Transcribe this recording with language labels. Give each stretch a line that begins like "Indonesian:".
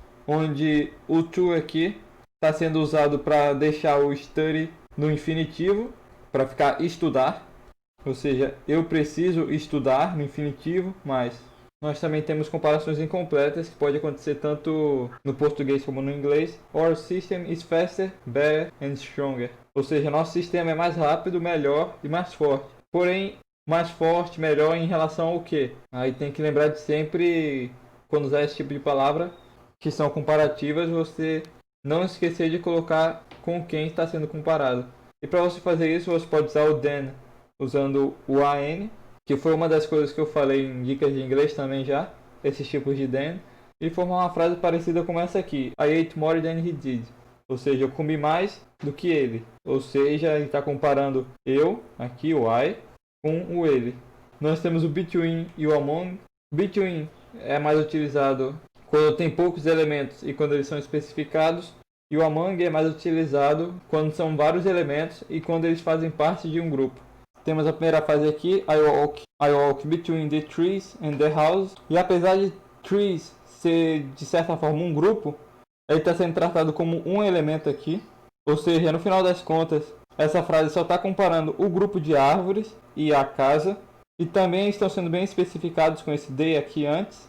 Portuguese: Onde o to aqui está sendo usado para deixar o study no infinitivo, para ficar estudar. Ou seja, eu preciso estudar no infinitivo, mas nós também temos comparações incompletas que pode acontecer tanto no português como no inglês.
English: Our system is faster, better and stronger.
Portuguese: Ou seja, nosso sistema é mais rápido, melhor e mais forte. Porém, mais forte, melhor em relação ao quê? Aí tem que lembrar de sempre, quando usar esse tipo de palavra, que são comparativas, você não esquecer de colocar com quem está sendo comparado. E para você fazer isso, você pode usar o than, usando o AN, que foi uma das coisas que eu falei em dicas de inglês também já, esses tipos de than, e formar uma frase parecida com essa aqui:
English: I ate more than he did.
Portuguese: Ou seja, eu comi mais do que ele. Ou seja, ele está comparando eu, aqui o I, com o ele. Nós temos o between e o among. Between é mais utilizado quando tem poucos elementos e quando eles são especificados. E o among é mais utilizado quando são vários elementos e quando eles fazem parte de um grupo. Temos a primeira frase aqui:
English: I walk between the trees and the house.
Portuguese: E apesar de trees ser de certa forma um grupo, ele está sendo tratado como um elemento aqui. Ou seja, no final das contas, essa frase só está comparando o grupo de árvores e a casa. E também estão sendo bem especificados com esse they aqui antes.